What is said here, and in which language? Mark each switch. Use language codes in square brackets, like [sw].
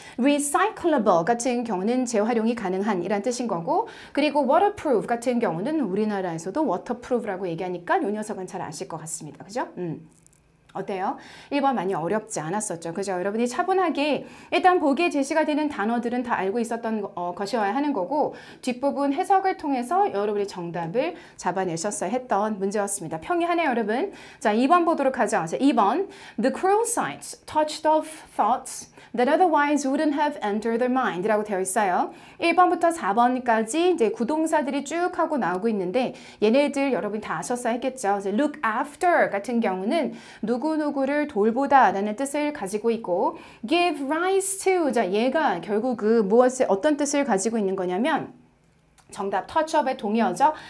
[ko] recyclable 같은 경우는 재활용이 가능한 이란 뜻인 거고, 그리고 waterproof 같은 경우는 우리나라에서도 waterproof라고 얘기하니까 이 녀석은 잘 아실 것 같습니다. 그죠? 어때요? 1번 많이 어렵지 않았었죠. 그죠? 여러분이 차분하게 일단 보기에 제시가 되는 단어들은 다 알고 있었던 것이어야 하는 거고, 뒷부분 해석을 통해서 여러분이 정답을 잡아내셨어야 했던 문제였습니다. 평이하네요, 여러분. 자, 2번 보도록 하죠. 자, 2번. [en] The cruel sights touched of thoughts that otherwise wouldn't have entered their mind [ko] 라고 되어 있어요. 1번부터 4번까지 이제 구동사들이 쭉 하고 나오고 있는데 얘네들 여러분이 다 아셨어야 했겠죠. 이제 look after 같은 경우는 누구누구를 돌보다 라는 뜻을 가지고 있고, give rise to, 자, 얘가 결국 어떤 뜻을 가지고 있는 거냐면 정답 touchup의 동의어죠.